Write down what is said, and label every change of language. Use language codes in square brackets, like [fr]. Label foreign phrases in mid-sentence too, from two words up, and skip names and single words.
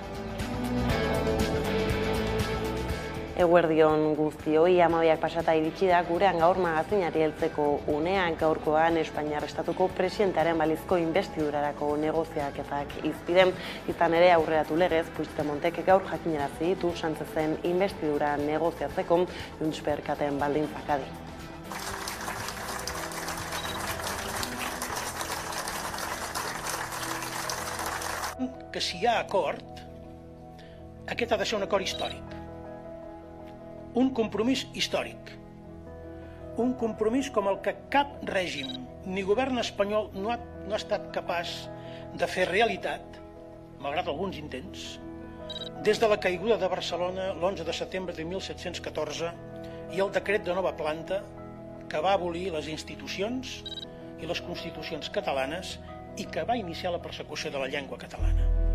[eu] Eguerdion guztioi, 12 pasata iritsi da gurean gaur magazinari heltzeko unean. Gaurkoan Espainiar Estatuko presidentearen balizko inbestidurarako negoziaketak izpide. Izan ere aurreratu legez, Puigdemontek gaur jakinarazi ditu Sánchezen inbestidura negoziatzeko Juntsperkaten baldintzak adi. [ca] Que si hi ha acord, aquest ha de ser un acord històric. Un compromís històric. Un compromís com el que cap règim ni govern espanyol no ha estat capaç de fer realitat, malgrat alguns intents, des de la caiguda de Barcelona l'11 de setembre de 1714 i el decret de nova planta que va abolir les institucions i les constitucions catalanes i que va iniciar la persecució de la llengua catalana.